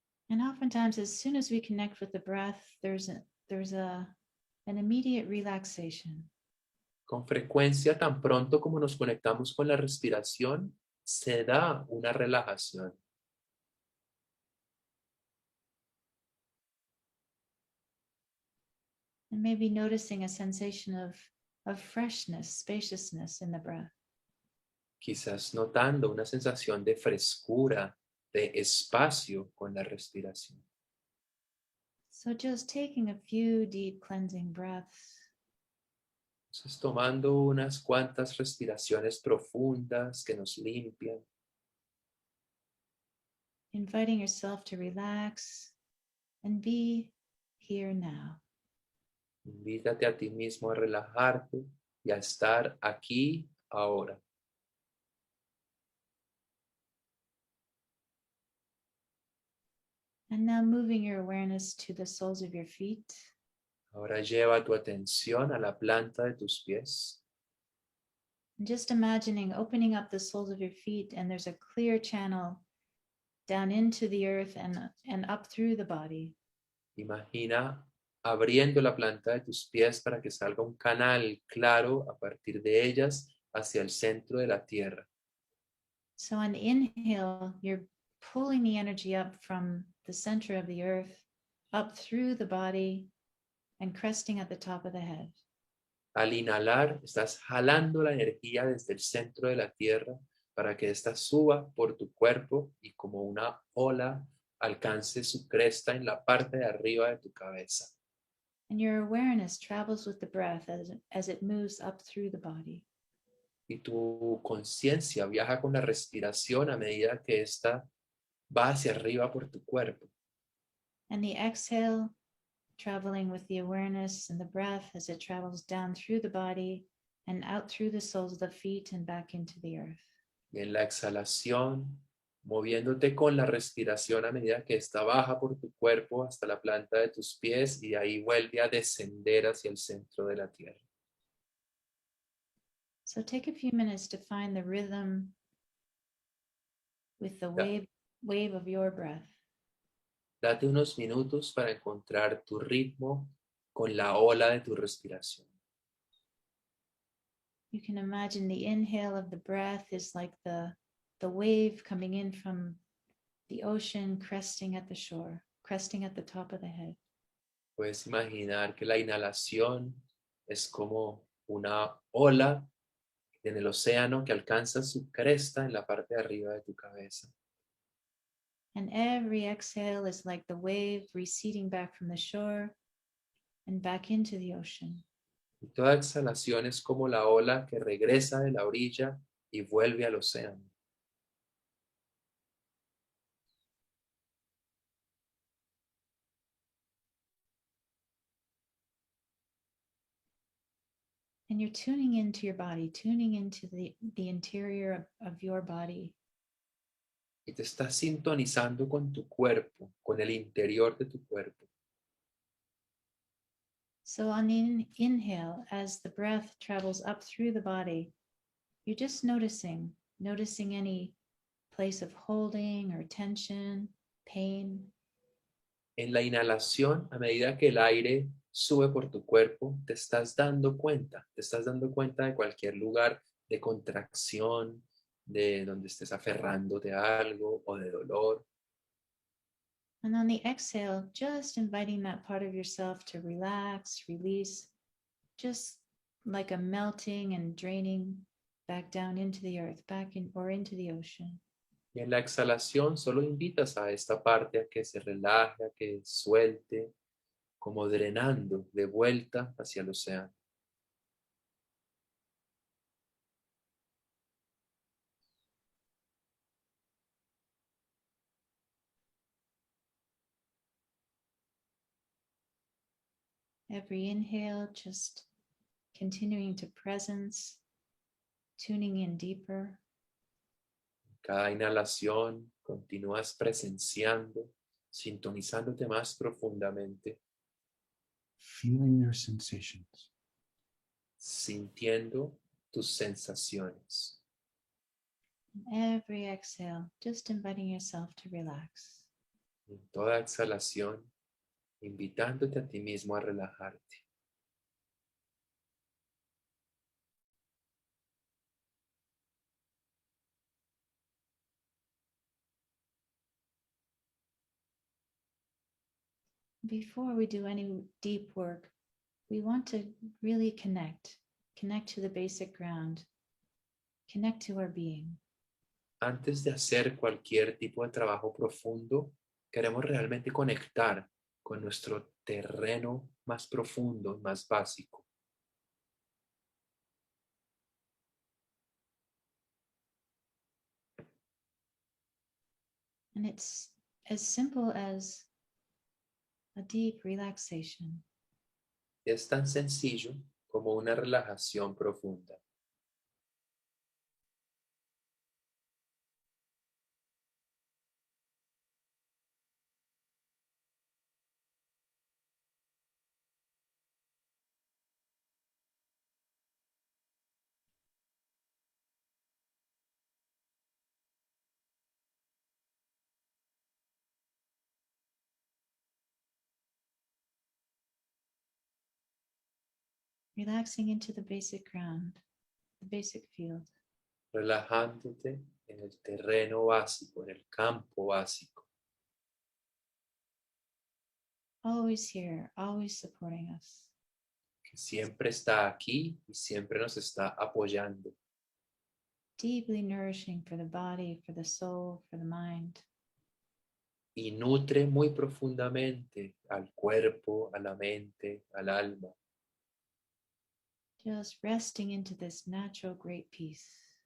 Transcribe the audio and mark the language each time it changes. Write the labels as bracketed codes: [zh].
[en] And oftentimes, as soon as we connect with the breath, there's an immediate relaxation. [es] Con frecuencia, tan pronto como nos conectamos con la respiración, se da una relajación. [en] And maybe noticing a sensation of freshness, spaciousness in the breath. [es] Quizás notando una sensación de frescura, de espacio con la respiración. [en] So just taking a few deep cleansing breaths. [es] Entonces, tomando unas cuantas respiraciones profundas que nos limpian, [en] Inviting yourself to relax and be here now. [es] invítate a ti mismo a relajarte y a estar aquí ahora. [en] And now moving your awareness to the soles of your feet. [es] Ahora lleva tu atención a la planta de tus pies. [en] And just imagining opening up the soles of your feet, and there's a clear channel down into the earth and up through the body. [es] Imagina abriendo la planta de tus pies para que salga un canal claro a partir de ellas hacia el centro de la tierra. [en] So on the inhale, you're pulling the energy up from the center of the earth, up through the body, and cresting at the top of the head. [es] Al inhalar, estás jalando la energía desde el centro de la tierra para que ésta suba por tu cuerpo y como una ola alcance su cresta en la parte de arriba de tu cabeza. [en] And your awareness travels with the breath as it moves up through the body. [es] Y tu conciencia viaja con la respiración a medida que ésta va hacia arriba por tu cuerpo. [en] And the exhale, traveling with the awareness and the breath as it travels down through the body and out through the soles of the feet and back into the earth. [es] Y en la exhalación, moviéndote con la respiración a medida que ésta baja por tu cuerpo hasta la planta de tus pies y de ahí vuelve a descender hacia el centro de la tierra. [en] So take a few minutes to find the rhythm with the wave of your breath. [es] Date unos minutos para encontrar tu ritmo con la ola de tu respiración. [en] You can imagine the inhale of the breath is like the wave coming in from the ocean, cresting at the shore, cresting at the top of the head. [es] Puedes imaginar que la inhalación es como una ola en el océano que alcanza su cresta en la parte de arriba de tu cabeza. [en] And every exhale is like the wave receding back from the shore and back into the ocean. [es] Y toda exhalación es como la ola que regresa de la orilla y vuelve al océano. [en] And you're tuning into your body, tuning into the interior of your body. [es] Y te estás sintonizando con tu cuerpo, con el interior de tu cuerpo. [en] So on the inhale, as the breath travels up through the body, you're just noticing any place of holding or tension, pain. [es] En la inhalación, a medida que el aire sube por tu cuerpo, te estás dando cuenta de cualquier lugar de contracción, de donde estés aferrándote a algo o de dolor. [en] And on the exhale, just inviting that part of yourself to relax, release, just like a melting and draining back down into the earth, or into the ocean. [es] Y en la exhalación solo invitas a esta parte a que se relaje, a que suelte, como drenando de vuelta hacia el océano. [en] Every inhale, just continuing to presence, tuning in deeper. [es] Cada inhalación continúas presenciando, sintonizándote más profundamente, [en] feeling your sensations. [es] sintiendo tus sensaciones. [en] Every exhale, just inviting yourself to relax. [es] En toda exhalación, invitándote a ti mismo a relajarte. [en] Before we do any deep work, we want to really connect to the basic ground, connect to our being. [es] Antes de hacer cualquier tipo de trabajo profundo, queremos realmente conectar con nuestro terreno más profundo, más básico. [en] And it's as simple as a deep relaxation. [es] Es tan sencillo como una relajación profunda. [en] Relaxing into the basic ground, the basic field. [es] Relajándote en el terreno básico, en el campo básico, [en] Always here, always supporting us. [es] que siempre está aquí y siempre nos está apoyando. [en] Deeply nourishing for the body, for the soul, for the mind. [es] Y nutre muy profundamente al cuerpo, a la mente, al alma. [en] Just resting into this natural great peace.